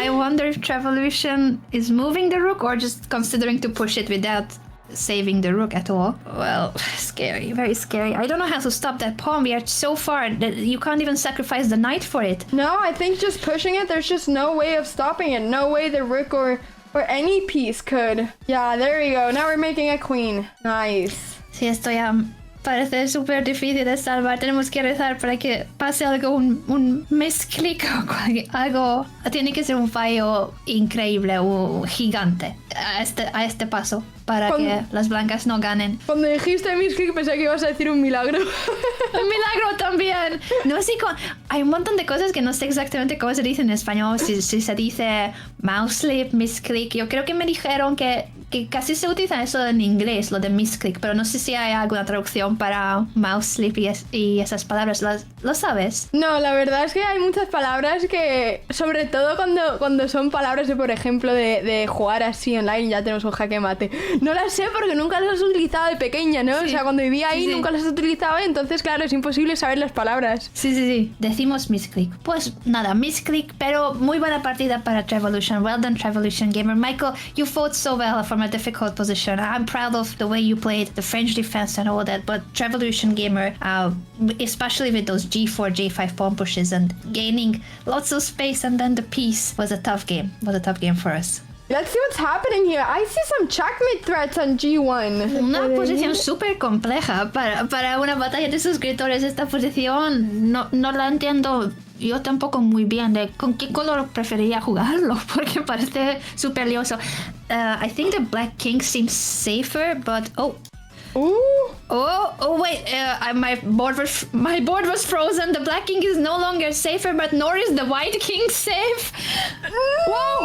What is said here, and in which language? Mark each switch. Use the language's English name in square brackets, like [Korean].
[English] I wonder if Trevolution is moving the rook or just considering to push it without saving the rook at all. Well, scary, very scary. I don't know how to stop that pawn. We are so far that you can't even sacrifice the knight for it. No, I think just pushing it, there's just no way of stopping it. No way the rook or any piece could. Yeah, there we go. Now we're making a queen. Nice. [Spanish] Sí, esto ya parece súper difícil de salvar. Tenemos que rezar para que pase algo, un misclick o algo. Tiene que ser un fallo increíble o gigante a este paso para que las blancas no ganen. Cuando dijiste misclick pensé que ibas a decir un milagro. Un milagro también. No sé, hay un montón de cosas que no sé exactamente cómo se dice en español. Si se dice mouse slip, misclick. Yo creo que me dijeron que casi se utiliza eso en inglés, lo de misclick, pero no sé si hay alguna traducción para mouse slip y esas palabras. ¿Lo sabes? No, la verdad es que hay muchas palabras que, sobre todo cuando son palabras de, por ejemplo, de jugar así online, ya tenemos un jaque mate. No las sé porque nunca las has utilizado de pequeña, ¿no? Sí. O sea, cuando vivía ahí nunca las has utilizado, entonces claro, es imposible saber las palabras. Sí. Decimos misclick. Pues nada, misclick, pero muy buena partida para Trevolution. [English] Well done, Trevolution gamer. Michael, you fought so well from a difficult position. I'm proud of the way you played the French defense and all that, but Trevolution gamer, especially with those g4, g5 pawn pushes and gaining lots of space and then the piece was a tough game. For us. Let's see what's happening here. I see some checkmate threats on G1. [Spanish] Una posición súper compleja para una batalla de suscriptores. Esta posición no la entiendo yo tampoco muy bien de con qué color preferiría jugarlo porque parece súper lioso. [English] I think the black king seems safer, but wait, my board was frozen. The black king is no longer safer, but nor is the white king safe. Whoa!